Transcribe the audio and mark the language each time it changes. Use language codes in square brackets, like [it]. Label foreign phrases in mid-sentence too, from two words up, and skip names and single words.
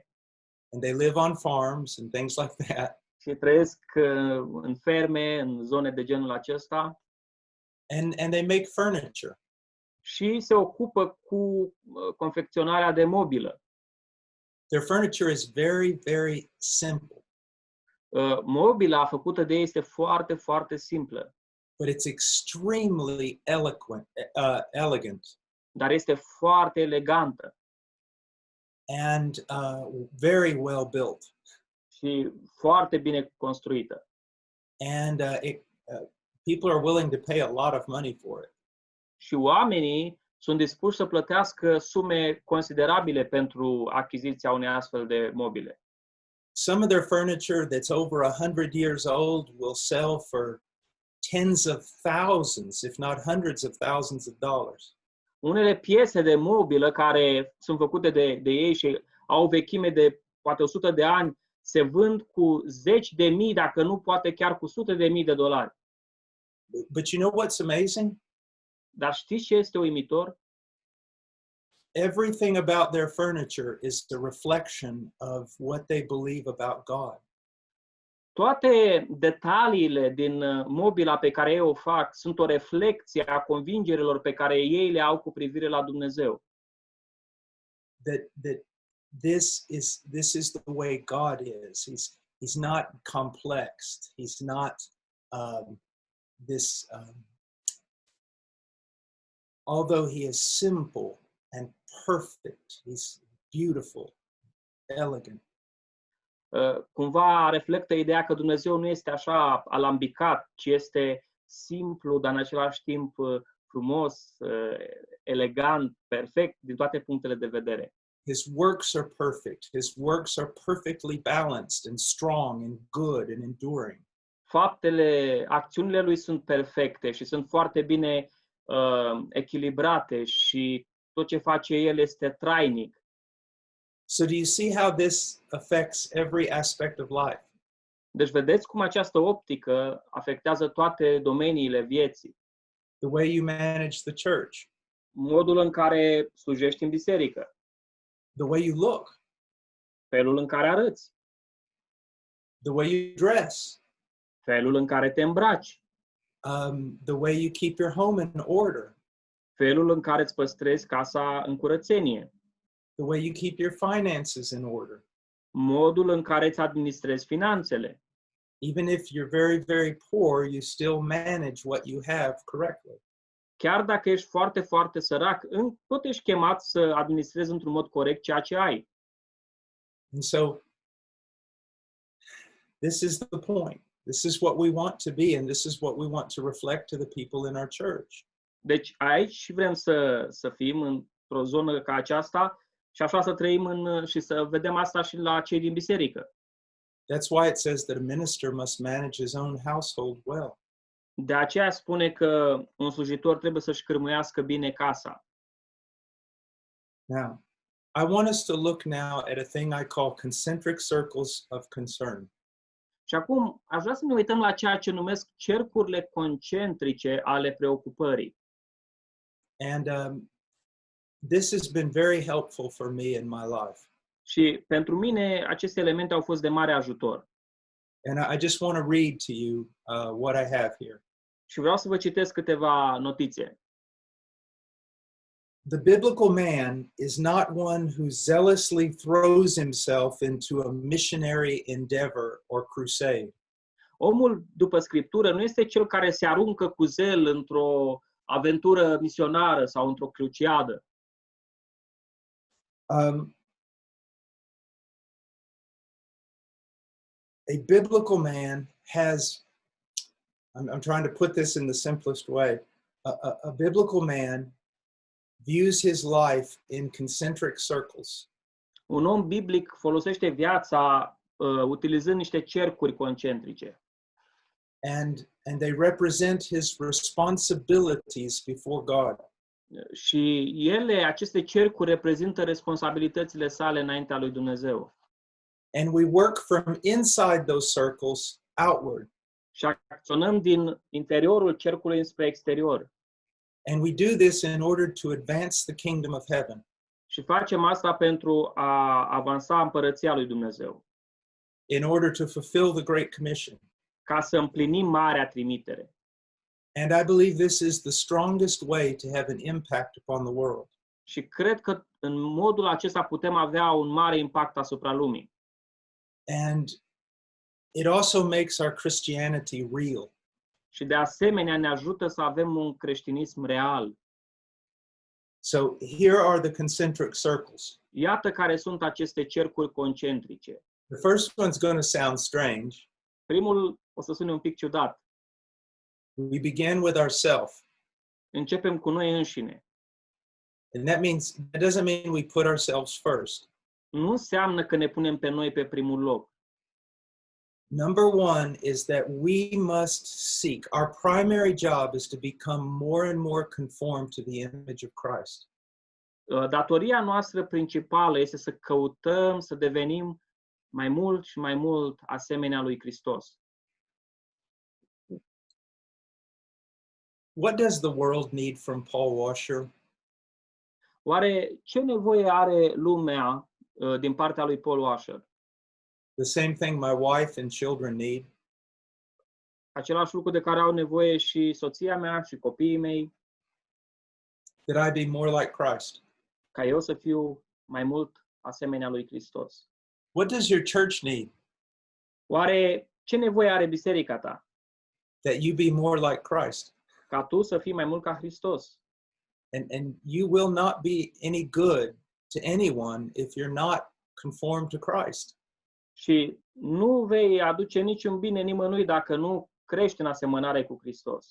[en] And they live on farms and things like that. [ro] și trăiesc în ferme, în zone de genul acesta [en] And they make furniture. [ro] și se ocupă cu confecționarea de mobilă. [en] Their furniture is very, very simple, [ro] Mobila făcută de ei este foarte, foarte simplă, [en] but it's extremely elegant [ro] dar este foarte elegantă [en] and very well built. [ro] și foarte bine construită. [en] And people are willing to pay a lot of money for it. [ro] Și oamenii sunt dispuși să plătească sume considerabile pentru achiziția unei astfel de mobile. [en] Some of their furniture that's over 100 years old will sell for tens of thousands, if not hundreds of thousands of dollars. [ro] Unele piese de mobilă care sunt făcute de ei și au o vechime de poate 100 de ani se vând cu zeci de mii, dacă nu poate chiar cu sute de mii de dolari. [en] But you know what's amazing? [ro] Dar știți ce este uimitor? [en] Everything about their furniture is a reflection of what they believe about God. [ro] Toate detaliile din mobila pe care ei o fac sunt o reflecție a convingerilor pe care ei le au cu privire la Dumnezeu. [en] That this is the way God is. He's not complex. He's not although he is simple and perfect, he's beautiful, elegant. [ro] Cumva reflectă ideea că Dumnezeu nu este așa alambicat, ci este simplu, dar în același timp frumos, elegant, perfect din toate punctele de vedere. [en] His works are perfect. His works are perfectly balanced and strong and good and enduring. [ro] Acțiunile lui sunt perfecte și sunt foarte bine echilibrate și tot ce face el este trainic. [en] So do you see how this affects every aspect of life? [ro] Deci vedeți cum această optică afectează toate domeniile vieții. [en] The way you manage the church, [ro] Modul în care slujești în biserică, [en] the way you look, [ro] felul în care arăți, [en] the way you dress, [ro] felul în care te îmbraci, [en] the way you keep your home in order. [ro] felul în care îți păstrezi casa în curățenie, [en] the way you keep your finances in order. [ro] modul în care îți administrezi finanțele. [en] Even if you're very, very poor, you still manage what you have correctly. [ro] Chiar dacă ești foarte, foarte sărac, tot ești chemat să administrezi într-un mod corect ceea ce ai. [en] And so, this is the point. This is what we want to be, and this is what we want to reflect to the people in our church. [ro] Deci aici vrem să fim într-o zonă ca aceasta și așa să trăim și să vedem asta și la cei din biserică. [en] That's why it says that a minister must manage his own household well. [ro] De aceea spune că un slujitor trebuie să-și cârmuiască bine casa. [en] Now, I want us to look now at a thing I call concentric circles of concern. [ro] Și acum aș vrea să ne uităm la ceea ce numesc cercurile concentrice ale preocupării. [en] And this has been very helpful for me in my life. [ro] Și pentru mine aceste elemente au fost de mare ajutor. [en] And I just want to read to you what I have here. [ro] Și vreau să vă citesc câteva notițe. [en] The biblical man is not one who zealously throws himself into a missionary endeavor or crusade. [ro] Omul după Scriptură nu este cel care se aruncă cu zel într-o aventură misionară sau într-o cruciadă. [en] A biblical man has, I'm trying to put this in the simplest way, a biblical man views his life in concentric circles. [ro] Un om biblic folosește viața utilizând niște cercuri concentrice. [en] And they represent his responsibilities before God. [ro] Și aceste cercuri reprezintă responsabilitățile sale înaintea lui Dumnezeu. [en] And we work from inside those circles outward. [ro] Și acționăm din interiorul cercului spre exterior. [en] And we do this in order to advance the kingdom of heaven. [ro] Și facem asta pentru a avansa împărăția lui Dumnezeu. [en] In order to fulfill the Great Commission. [ro] Ca să împlinim marea trimitere. [en] And I believe this is the strongest way to have an impact upon the world. [ro] Și cred că în modul acesta putem avea un mare impact asupra lumii. [en] And it also makes our Christianity real. [ro] Și de asemenea ne ajută să avem un creștinism real. [en] So here are the concentric circles. [ro] Iată care sunt aceste cercuri concentrice. [en] The first one's going to sound strange. [ro] Primul o să sune un pic ciudat. [en] We begin with ourselves. [ro] Începem cu noi înșine. [en] And that doesn't mean we put ourselves first. [ro] Nu înseamnă că ne punem pe noi pe primul loc. [en] Number one is that we must seek. Our primary job is to become more and more conformed to the image of Christ. [ro] Datoria noastră principală este să căutăm să devenim mai mult și mai mult asemenea lui Hristos. [en] What does the world need from Paul Washer? [ro] Oare ce nevoie are lumea din partea lui Paul Washer? [en] The same thing my wife and children need. [ro] Același lucru de care au nevoie și soția mea și copiii mei. [en] That I be more like Christ. [ro] Ca eu să fiu mai mult asemenea lui Hristos. [en] What does your church need? [ro] Oare ce nevoie are biserica ta? [en] That you be more like Christ. [ro] Ca tu să fii mai mult ca Hristos. [en] And you will not be any good to anyone if you're not conformed to Christ. [ro] Și nu vei aduce niciun bine nimănui dacă nu crești în asemănare cu Hristos.